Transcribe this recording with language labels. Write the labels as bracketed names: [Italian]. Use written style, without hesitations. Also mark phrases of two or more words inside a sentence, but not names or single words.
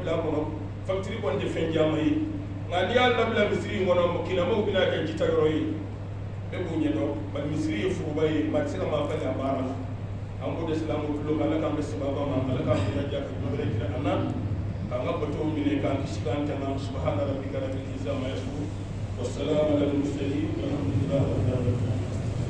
[Bambara] bila a kɔnɔ facture kɔni tɛ fɛn caman ye nka n'i y'a labila misiri in kɔnɔ kinamaw bɛna kɛ jita yɔrɔ ye bɛɛ b'o ɲɛdɔn bari misiri ye furuba ye maa tɛ se ka maa falen a baara la an b'o de silamɛw tulo kan ala k'an bɛ sababa ma ala k'an bɛ laja ka jumɛn wɛrɛ jira an na k'an ka batow minɛ k'an kisi k'an tanga [Arabic] سبحان ربك رب العزة عما يصفون وسلام على المرسلين والحمد لله رب العالمين